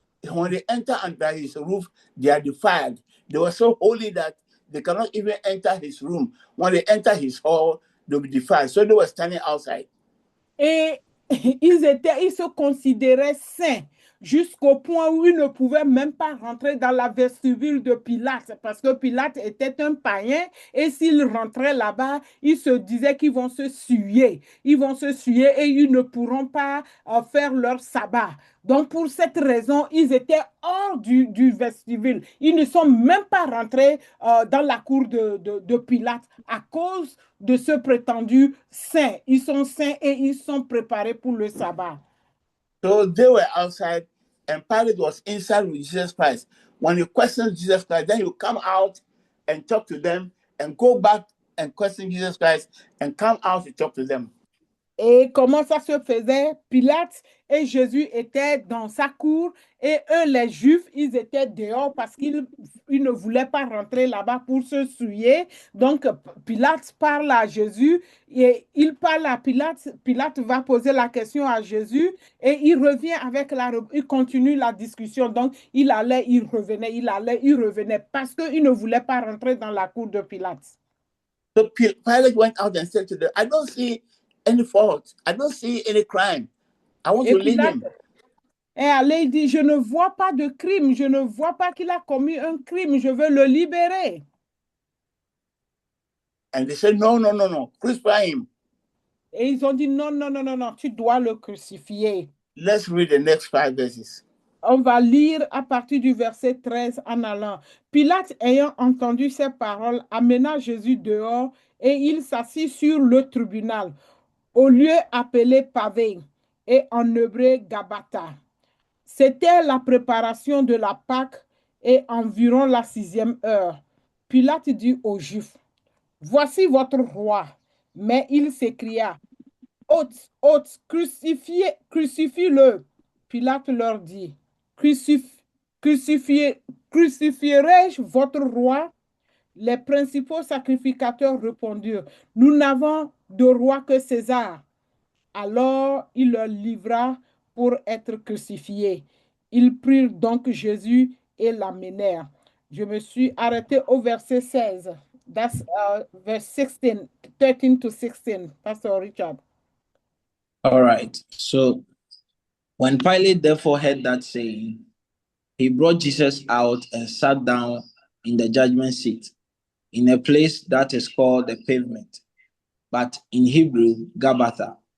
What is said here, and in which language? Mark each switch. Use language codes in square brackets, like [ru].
[en] When they enter under his roof, they are defiled. They were so holy that they cannot even enter his room. When they enter his hall, they'll be defiled. So they were standing outside. [fr] Et ils se considéraient saints jusqu'au point où ils ne pouvaient même pas rentrer dans la vestibule de Pilate parce que Pilate était un païen et s'ils rentraient là-bas, ils se disaient qu'ils vont se suer. Ils vont se suer et ils ne pourront pas faire leur sabbat. Donc, pour cette raison, ils étaient hors du vestibule. Ils ne sont même pas rentrés dans la cour de Pilate à cause de ce prétendu saint. Ils sont saints et ils sont préparés pour le sabbat. [en] So they were outside and Pilate was inside with Jesus Christ. When you question Jesus Christ, then you come out and talk to them and go back and question Jesus Christ and come out to talk to them. [fr] Et comment ça se faisait? Pilate et Jésus étaient dans sa cour et eux, les Juifs, ils étaient dehors parce qu'ils ne voulaient pas rentrer là-bas pour se souiller. Donc, Pilate parle à Jésus et il parle à Pilate. Pilate va poser la question à Jésus et il revient il continue la discussion. Donc, il allait, il revenait, il allait, il revenait parce qu'il ne voulait pas rentrer dans la cour de Pilate. [en] So Pilate went out and said to them, I don't see any fault. I don't see any crime. I want [fr] Et [en] to leave [fr] Pilate [en] him. [fr] est allé, il dit, je ne vois pas de crime, je ne vois pas qu'il a commis un crime, je veux le libérer. [en] And they said, no, no, no, no, crucify him. [fr] Et ils ont dit, non, non, non, non, non, tu dois le crucifier. [en] Let's read the next 5 verses. [fr] On va lire à partir du verset 13 en allant. Pilate, ayant entendu ces paroles, amena Jésus dehors et il s'assit sur le tribunal, au lieu appelé pavé, et en hébreu Gabata. C'était la préparation de la Pâque et environ la 6e heure. Pilate dit aux Juifs, voici votre roi. Mais il s'écria, hôte, hôte, crucifie-le. Pilate leur dit, crucifierai-je votre roi? Les principaux sacrificateurs répondirent, nous n'avons de roi que César. Alors il leur livra pour être crucifié. Ils prirent donc Jésus et l'amenèrent. Je me suis arrêté au verset 16. [en] That's verse 16, 13 to 16, Pastor Richard. All right. So when Pilate therefore heard that saying, he brought Jesus out and sat down in the judgment seat, in a place that is called the pavement, but in Hebrew, Gabbatha.